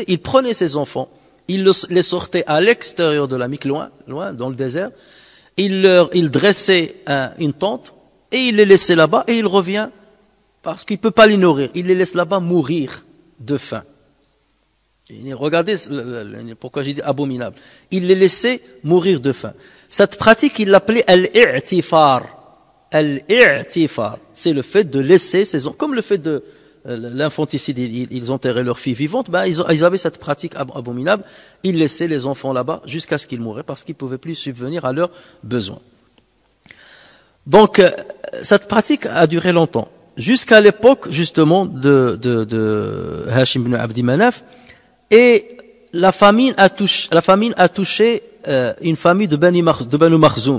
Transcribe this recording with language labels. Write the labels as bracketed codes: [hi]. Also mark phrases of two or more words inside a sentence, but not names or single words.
[fr] Il prenait ses enfants, il les sortait à l'extérieur de la Mecque, loin, dans le désert, il dressait une tente, et il les laissait là-bas, et il revient, parce qu'il ne peut pas les nourrir, il les laisse là-bas mourir de faim. Et regardez pourquoi j'ai dit abominable. Il les laissait mourir de faim. Cette pratique, il l'appelait al-i'tifar. Al-i'tifar, c'est le fait de laisser ces enfants, comme le fait de l'infanticide, ils enterraient leurs filles vivantes, ben ils avaient cette pratique abominable, ils laissaient les enfants là-bas jusqu'à ce qu'ils mouraient parce qu'ils ne pouvaient plus subvenir à leurs besoins. Donc, cette pratique a duré longtemps, jusqu'à l'époque justement de Hashim ibn Abdi Manaf, et la famine a touché une famille de Banu Makhzoum.